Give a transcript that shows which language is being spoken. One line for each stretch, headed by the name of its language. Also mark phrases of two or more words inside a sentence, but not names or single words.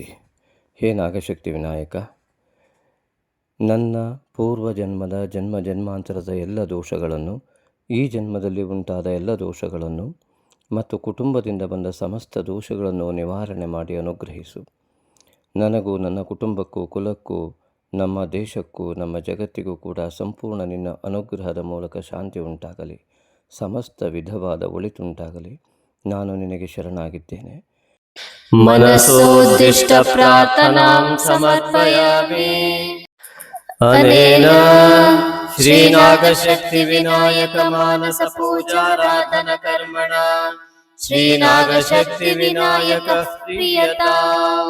Kannada: ಹೇ ನಾಗಶಕ್ತಿ ವಿನಾಯಕ, ನನ್ನ ಪೂರ್ವ ಜನ್ಮದ ಜನ್ಮಾಂತರದ ಎಲ್ಲ ದೋಷಗಳನ್ನು, ಈ ಜನ್ಮದಲ್ಲಿ ಉಂಟಾದ ಎಲ್ಲ ದೋಷಗಳನ್ನು ಮತ್ತು ಕುಟುಂಬದಿಂದ ಬಂದ ಸಮಸ್ತ ದೋಷಗಳನ್ನು ನಿವಾರಣೆ ಮಾಡಿ ಅನುಗ್ರಹಿಸು. ನನಗೂ ನನ್ನ ಕುಟುಂಬಕ್ಕೂ ಕುಲಕ್ಕೂ ನಮ್ಮ ದೇಶಕ್ಕೂ ನಮ್ಮ ಜಗತ್ತಿಗೂ ಕೂಡ ಸಂಪೂರ್ಣ ನಿನ್ನ ಅನುಗ್ರಹದ ಮೂಲಕ ಶಾಂತಿ ಉಂಟಾಗಲಿ, ಸಮಸ್ತ ವಿಧವಾದ ಒಳಿತುಂಟಾಗಲಿ. ನಾನು ನಿನಗೆ ಶರಣಾಗಿದ್ದೇನೆ.
Sanskrit: मनसोद्दिष्ट प्रार्थनां समर्पयामि। अनेन श्रीनागशक्तिविनायक मानस पूजाराधन कर्मणा श्रीनागशक्तिविनायक प्रीयताम्।